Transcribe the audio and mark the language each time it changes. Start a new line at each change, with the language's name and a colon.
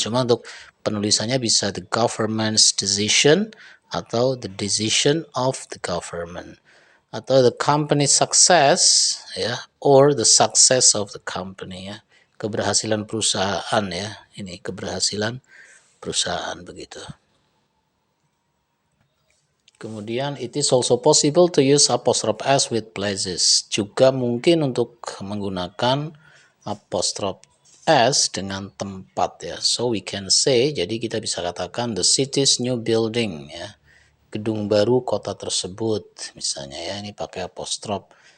Indonesian: Cuma untuk penulisannya bisa
English: the government's decision atau the decision of the government, atau the company success ya, or the success of the company ya.
Indonesian: Keberhasilan perusahaan ya, ini keberhasilan perusahaan begitu. Kemudian
English: it is also possible to use apostrophe S with places.
Indonesian: Juga mungkin untuk menggunakan apostrophe S dengan tempat ya.
English: So we can say,
Indonesian: jadi kita bisa katakan
English: the city's new building ya.
Indonesian: Gedung baru kota tersebut misalnya ya, ini pakai apostrophe.